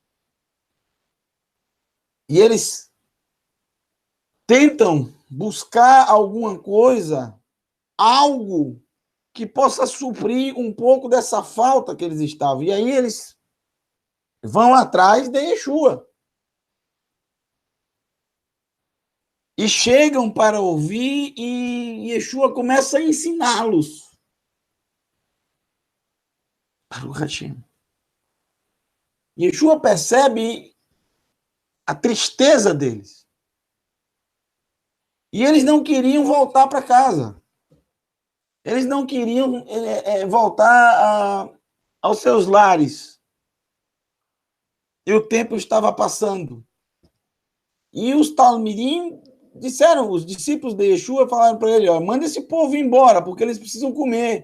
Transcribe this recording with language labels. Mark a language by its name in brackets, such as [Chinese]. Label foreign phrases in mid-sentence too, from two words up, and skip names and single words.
[Portuguese] E eles tentam buscar alguma coisa, algo que possa suprir um pouco dessa falta que eles estavam. E aí eles vão atrás de Yeshua. E chegam para ouvir e Yeshua começa a ensiná-los. [Hebrew] ברוך השם. [Portuguese] Yeshua percebe a tristeza deles. E eles não queriam voltar para casa. Eles não queriam voltar aos seus lares. E o tempo estava passando. E os talmidim disseram, os discípulos de Yeshua falaram para ele, manda esse povo embora, porque eles precisam comer.